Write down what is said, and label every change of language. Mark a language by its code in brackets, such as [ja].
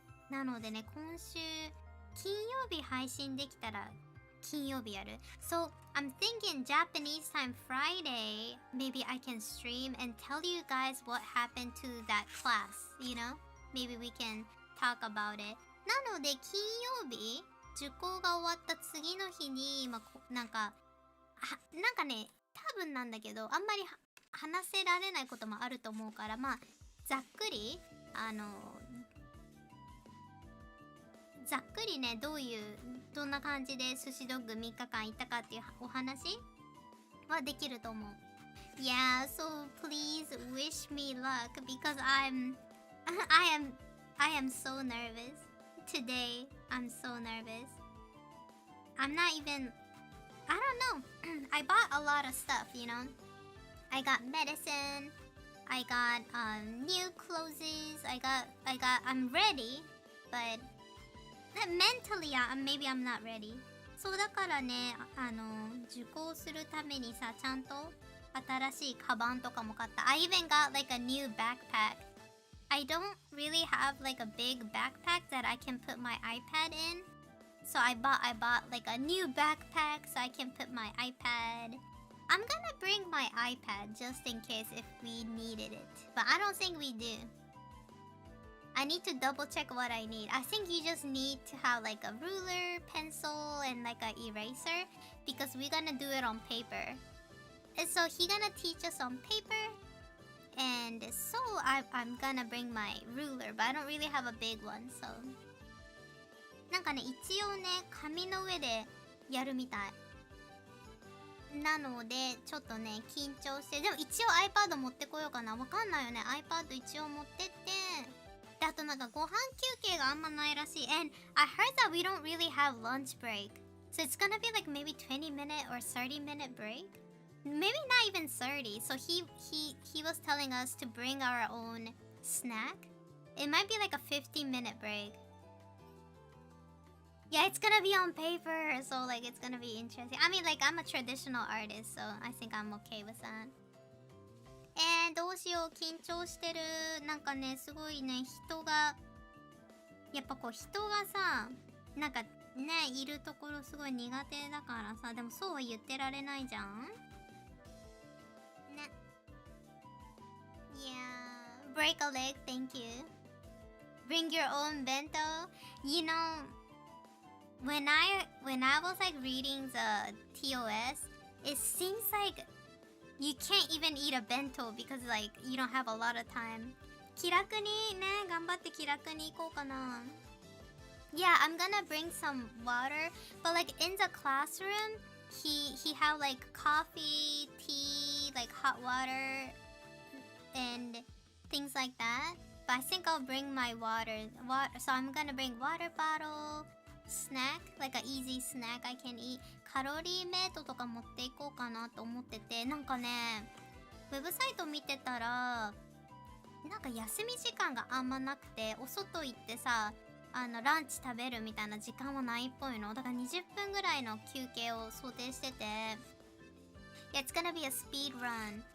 [ja] なのでね今週金曜日配信できたら金曜日やる。 [en] So I'm thinking Japanese time Friday maybe I can stream and tell you guys what happened to that class, you know? Maybe we can talk about it. [ja] なので金曜日受講が終わった次の日に、なんかね多分なんだけどあんまり話せられないこともあると思うからざっくりざっくりねどんな感じで寿司ドッグ3日間行ったかっていうお話はできると思う。 [en] Yeah, so please wish me luck because I am so nervous. Today, I'm so nervous. I'm not even, I don't know. I bought a lot of stuff, you know. I got medicine. I got new clothes. I'm ready, but mentally, maybe I'm not ready. [ja] そうだからね、受講するためにさ、ちゃんと新しいカバンとかも買った。 [en] I even got like a new backpack. I don't really have like a big backpack that I can put my iPad in. So I bought like a new backpack so I can put my iPad. I'm gonna bring my iPad just in case if we needed it. But I don't think we do. I need to double check what I need. I think you just need to have like a ruler, pencil, and like an eraser. Because we're gonna do it on paper. And so he gonna teach us on paper. And so I'm gonna bring my ruler. But I don't really have a big one, so... [ja] なんかね、一応ね、紙の上でやるみたい。なので、ちょっとね、緊張して。でも一応 iPad 持ってこようかな。わかんないよね。 iPad 一応持ってって。で、あとなんかご飯休憩があんまないらしい。 [en] And I heard that we don't really have lunch break. So it's gonna be like maybe 20-minute or 30-minute break. Maybe not even 30. So he was telling us to bring our own snack. It might be like a 15-minute break. Yeah, it's gonna be on paper, so like it's gonna be interesting. I mean, like I'm a traditional artist, so I think I'm okay with that. [ja] どうしよう、緊張してる。なんかね、すごいね、人がやっぱこう人がさ、なんかね、いるところすごい苦手だからさ、でもそうは言ってられないじゃんね。 [en] Yeah, break a leg, thank you. Bring your own bento. You know, when I was like reading the TOS, it seems like you can't even eat a bento because like you don't have a lot of time. [ja] 気楽にね、頑張って気楽に行こうかな。 [en] Yeah, I'm gonna bring some water, but like in the classroom, he have like coffee, tea, like hot water, and things like that. But I think I'll bring my water. So I'm gonna bring water bottle, snack, like an easy snack I can eat. [ja] カロリーメイトとか持っていこうかなと思ってて、なんかね、ウェブサイト見てたら、なんか休み時間があんまなくて、お外行ってさ、ランチ食べるみたいな時間はないっぽいの。だから20分ぐらいの休憩を想定してて、 [en] Yeah, it's gonna be a speed run.